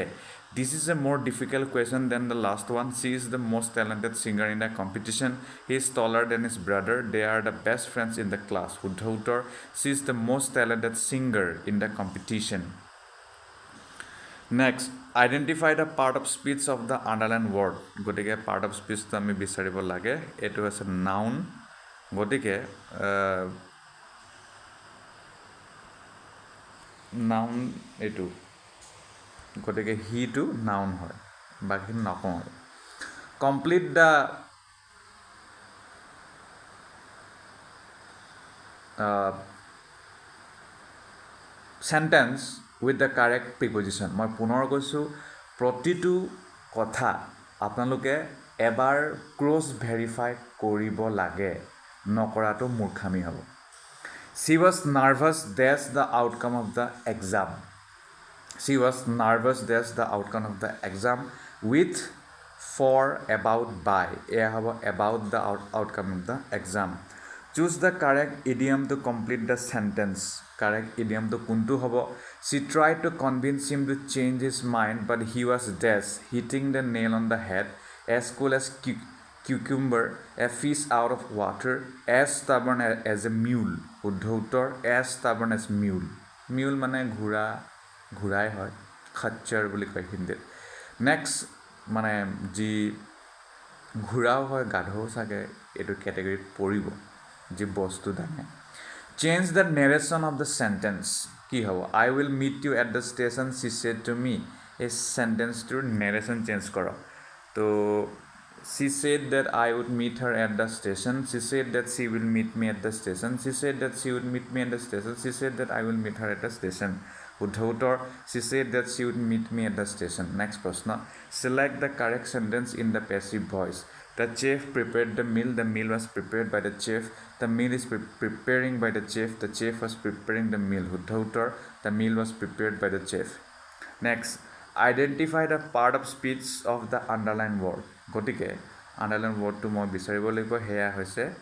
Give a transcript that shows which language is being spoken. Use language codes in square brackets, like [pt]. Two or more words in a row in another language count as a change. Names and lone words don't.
[en] This is a more difficult question than the last one. She is the most talented singer in the competition. He is taller than his brother. They are the best friends in the class. She is the most talented singer in the competition. Next, identify the part of speech of the underlined word. [as] গতিকে [en] part of speech [as] তো আমি বিচাৰিব লাগে, এইটো আছে noun. গতিকে noun এইটো, গতিকে [en] he to noun [as] হয়, বাকি নকওঁ. [en] Complete the sentence with the correct preposition. [as] মই পুনৰ কৈছোঁ, প্ৰতিটো কথা আপোনালোকে এবাৰ ক্ৰছ ভেৰিফাই কৰিব লাগে, নকৰাটো মূৰ্খামি হ'ব. [en] She was nervous, that's the outcome of the exam. She was nervous, that's the outcome of the exam. With, for, about, by. [as] এয়া হ'ব [en] about the outcome of the exam. Choose the correct idiom to complete the sentence. Correct idiom to [as] kuntu hobo. [en] She tried to convince him to change his mind, but he was dash, hitting the nail on the head, as cool as cucumber, a fish out of water, as stubborn as a mule. Uddhautor, as stubborn as mule. [as] Mule mane ঘুৰাই হয়, খচ্চৰ বুলি কয় হিন্দীত. নেক্সট, মানে যি ঘূৰাও হয়, গাধও চাগে এইটো কেটেগৰীত পৰিব, যি বস্তু দাঙে. [en] change the narration of the sentence. [as] কি হ'ব? [en] I will meet you at the station, she said to me. [as] এই চেণ্টেন্সটোৰ [en] narration change [as] কৰক. [en] তো she said that I would meet her at the station. She said that she will meet me at the station. She said that she would meet me at the station. She said that I will meet her at the station. Uddhautor, she said that she would meet me at the station. Next prashna. Select the correct sentence in the passive voice. The chef prepared the meal. The meal was prepared by the chef. The meal is preparing by the chef. The chef was preparing the meal. Uddhautor, the meal was prepared by the chef. Next, identify the part of speech of the underlined word. [as] গতিকে [en] underlined wordটো [as] মই বিচাৰিব লাগিব, সেয়া হৈছে